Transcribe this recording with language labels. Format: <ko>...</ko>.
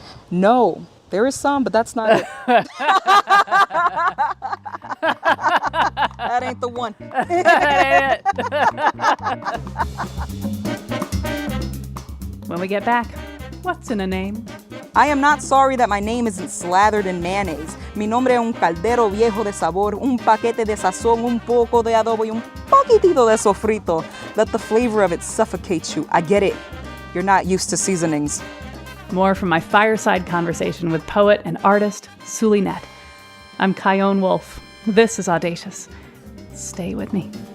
<en>No, there is some, but that's not it. That ain't the one. When we get back, what's in a name? I am not sorry that my name isn't slathered in mayonnaise.</en> <es>Mi nombre es un caldero viejo de sabor, un paquete de sazón, un poco de adobo y un poquitito de sofrito.</es> <en>Let the flavor of it suffocate you. I get it. You're not used to seasonings. More from my fireside conversation with poet and artist Zulynette. I'm Chion Wolf. This is Audacious. Stay with me.</en>